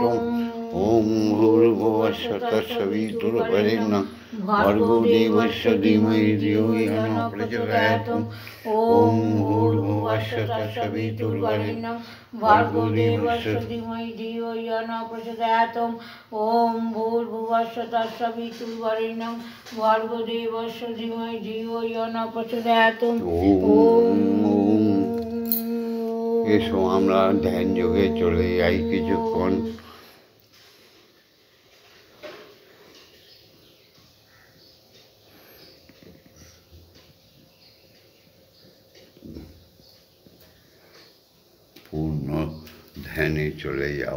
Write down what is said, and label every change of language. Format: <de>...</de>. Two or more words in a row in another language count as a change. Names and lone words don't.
<sa>ওম ভূর্ভুবস্সুঃ তৎসবিতুর্বরেণ্যং ভর্গো দেবস্য ধীমহি ধিয়ো য়ো ন প্রচোদয়াৎ। ওম ভূর্ভুবস্সুঃ তৎসবিতুর্বরেণ্যং ভর্গো দেবস্য ধীমহি ধিয়ো য়ো ন প্রচোদয়াৎ। ওম ভূর্ভুবস্সুঃ তৎসবিতুর্বরেণ্যং ভর্গো দেবস্য ধীমহি ধিয়ো য়ো ন প্রচোদয়াৎ।</sa> <bn>এসো আমরা ধ্যান যোগে চলে যাই কিছুক্ষণ। পূর্ণ ধ্যানে চলে যাও।</bn>